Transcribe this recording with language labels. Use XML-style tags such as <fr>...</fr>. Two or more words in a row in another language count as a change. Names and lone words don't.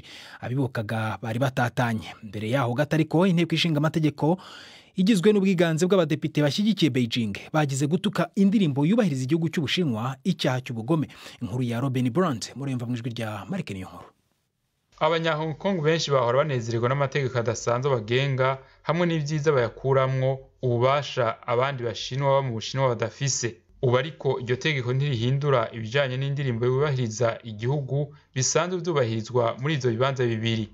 <rw>Abibukaga bari batatanye. Mbere yaho gatariko inteko ishinga amategeko igizwe n'ubwiganze bw'abadepite bashyigikiye Beijing bagize gutuka indirimbo yubahiriza igihugu cy'Ubushinwa icyaha cy'ubugome.</rw> <rn>Inkuru ya Robin Brandt muremva mu ijwi rya Mark Niyonkuru. Abanya-Hong Kong benshi bahora banezererwa n'amategeko adasanzwe bagenga hamwe n'ibyiza bayakuramwo ububasha abandi bashinwa baba mu Bushinwa badafise. Ubu ariko iryo tegeko ntirihindura ibijanye n'indirimbo yubahiriza igihugu bisanzwe byubahirizwa muri ivyo bibanza bibiri.</rn>